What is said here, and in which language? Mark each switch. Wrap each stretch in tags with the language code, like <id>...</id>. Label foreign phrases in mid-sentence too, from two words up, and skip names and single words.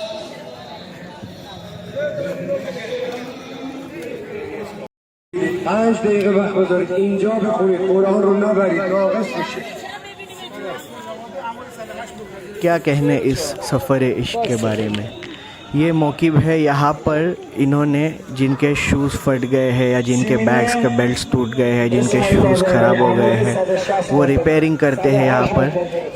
<fa>आज دقیقه وقت بذارید اینجا بخونید قرآن رو نبرید ناقص میشه.</fa> <hi>क्या कहने इस सफ़र इश्क के बारे में। ये मौक़िफ़ है, यहाँ पर इन्होंने जिनके शूज़ फट गए हैं या जिनके बैग्स के बेल्ट्स टूट गए हैं, जिनके शूज़ ख़राब हो गए हैं, वो रिपेयरिंग करते हैं यहाँ पर।</hi>